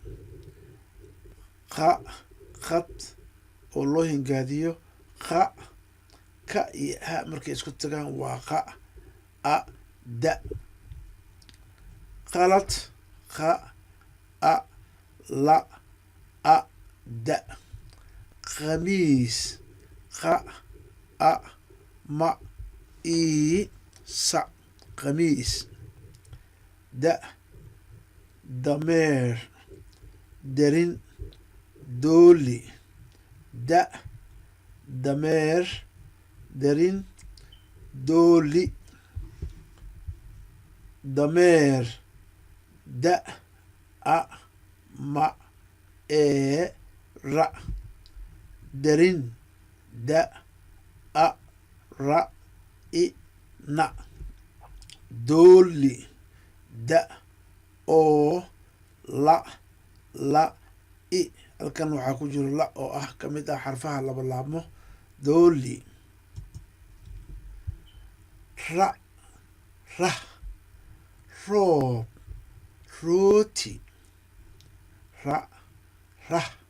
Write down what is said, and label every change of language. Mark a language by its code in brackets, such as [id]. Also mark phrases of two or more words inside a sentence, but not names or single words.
[so] qa qad oo loo hingaadiyo qa ka iyo ha markay isku tagaan waa qa a da qalad qa a la a da khamiis qa a ma ii sa khamiis da dameer darin dooli da dameer darin dooli dameer da a ma ee ra darin da a ra i na dooli da oo la i halkan waxaa ku jiro la oo ah ka mid ah xarfaha labalaabmo dooli ra rah roob rooti ra rah